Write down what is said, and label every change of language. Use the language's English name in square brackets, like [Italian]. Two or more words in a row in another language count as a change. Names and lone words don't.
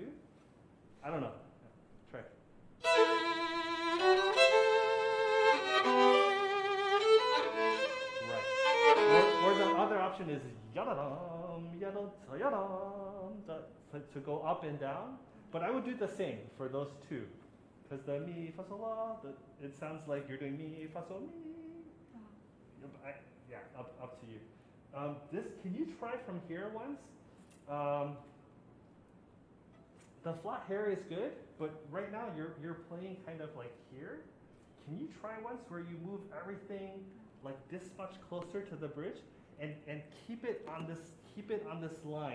[English] I don't know. Try. Right. Or the other option is yadam, yadam, yadam, to go up and down. But I would do the same for those two. Because the mi, fa, sol, la, it sounds like you're doing mi, fa, sol, mi. Yeah, up to you. Can you try from here once? The flat hair is good, but right now you're playing kind of like here. Can you try once where you move everything like this much closer to the bridge and keep it on this line.